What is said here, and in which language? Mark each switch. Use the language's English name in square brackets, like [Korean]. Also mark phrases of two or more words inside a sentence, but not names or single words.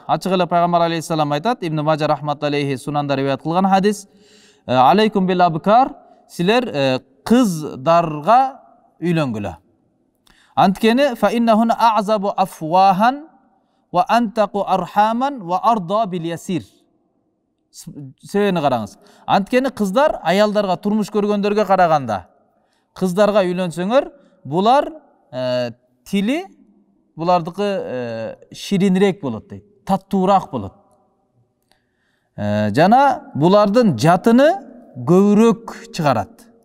[Kyrgyz] Ачык эле пайгамбар алейхиссалам айтат, Ибн Мажа рахматуллахи сунанда риваят кылган хадис. [Arabic] عليكم بالأبكار, [Kyrgyz] силер кыздарга үйлөнгүлө. [Arabic] Анткени فإنهن أعذب أفواها وأنتق أرحاما وأرضى باليسير. [Kyrgyz] Себебини караңыз. Анткени кыздар аялдарга, турмуш көргөндөргө караганда, кыздарга үйлөнсөңөр, булар тили булардыкы ширинирээк болот дейт, таттуураак болот. Жана булардын жатыны көбүрөөк чыгарат.